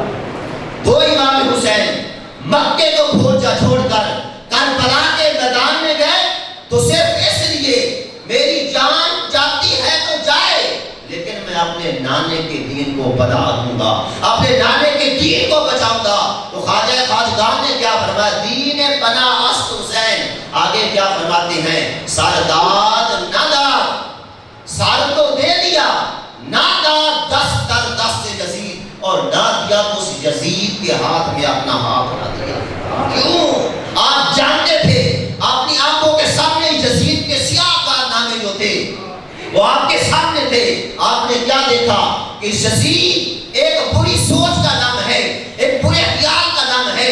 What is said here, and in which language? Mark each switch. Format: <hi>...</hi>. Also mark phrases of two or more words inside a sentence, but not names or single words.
<ur>دو امام حسین مکے کو چھوڑ کر کربلا کے میدان میں گئے تو صرف اس لیے میری جان جاتی ہے تو جائے، لیکن میں اپنے نانے کے دین کو بچا دوں گا، اپنے نانے کے دین کو بچاؤں گا. تو خواجہ خواجگان نے کیا فرمایا؟</ur> <fa>دین پناہ است حسین.</fa> <ur>آگے کیا فرماتے ہیں؟</ur> <fa>سرداد ندار،</fa> <ur>سر تو دے دیا،</ur> <fa>نہ داد دست در دست یزید،</fa> <ur>اور نہ دیا تو اس یزید کے ہاتھ میں اپنا ہاتھ رکھ دیا. کیوں؟ آپ جانتے تھے اپنی آنکھوں کے سامنے یزید کے سیاہ کارنامے جو تھے وہ آپ کے سامنے تھے. آپ نے کیا دیکھا کہ یزید ایک بری سوچ کا نام ہے، ایک برے خیال کا نام ہے.</ur>